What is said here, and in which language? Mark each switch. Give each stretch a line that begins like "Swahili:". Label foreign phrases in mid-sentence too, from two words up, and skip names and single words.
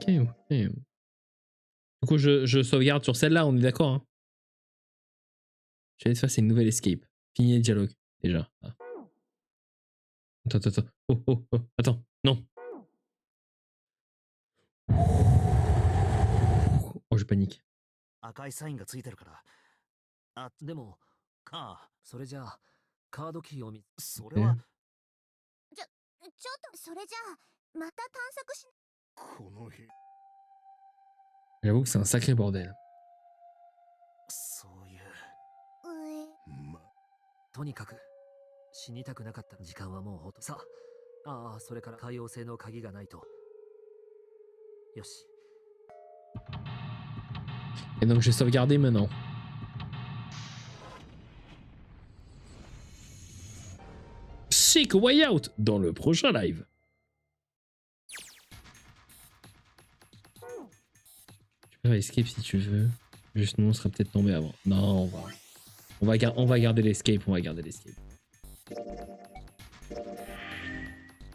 French: Du coup, je sauvegarde sur celle-là, on est d'accord, hein? J'allais te faire, c'est une nouvelle escape. Fini les dialogues, déjà. Ah. Attends. Oh, attends, non. Oh, je panique.
Japanese: 赤いサインがついてるから。あ、でも、それじゃあ、カードキーをそれは。ちょっと、それじゃあ、また探索し。この部
French: J'avoue que c'est un sacré bordel.
Japanese: そういう。とにかく、死にたくなかった時間はもうさあ、それから海洋性の鍵がないと。よし。
French: Et donc je vais sauvegarder maintenant. Seek a way out dans le prochain live. Tu peux escape si tu veux. Juste nous on serait peut-être tombé avant. Non, on va garder l'escape, Oui.